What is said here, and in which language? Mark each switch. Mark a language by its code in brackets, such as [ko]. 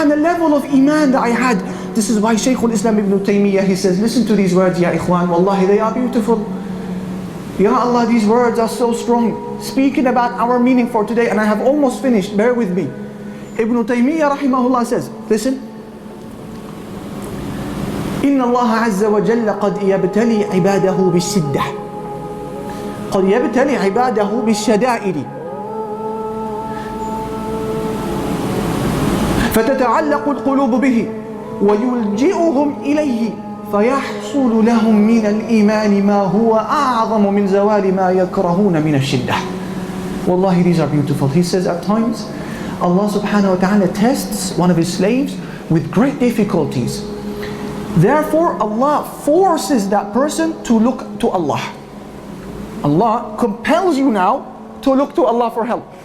[en] On the level of iman that I had. This is why Shaykh al-Islam Ibn Taymiyyah, he says, listen to these words, Ya Ikhwan, wallahi, they are beautiful. Ya Allah, these words are so strong. Speaking about our meaning for today, and I have almost finished, bear with me. Ibn Taymiyyah rahimahullah says, listen. [ar] إن الله عز وجل قد يبتلي عباده بالشدة قد يبتلي عباده بالشدائد فتتعلق القلوب به ويلجئهم إليه فيحصل لهم من الإيمان ما هو أعظم من زوال ما يكرهون من الشدة. [en] Wallahi, these are beautiful. He says at times Allah subhanahu wa ta'ala tests one of His slaves with great difficulties. Therefore Allah forces that person to look to Allah. Allah compels you now to look to Allah for help.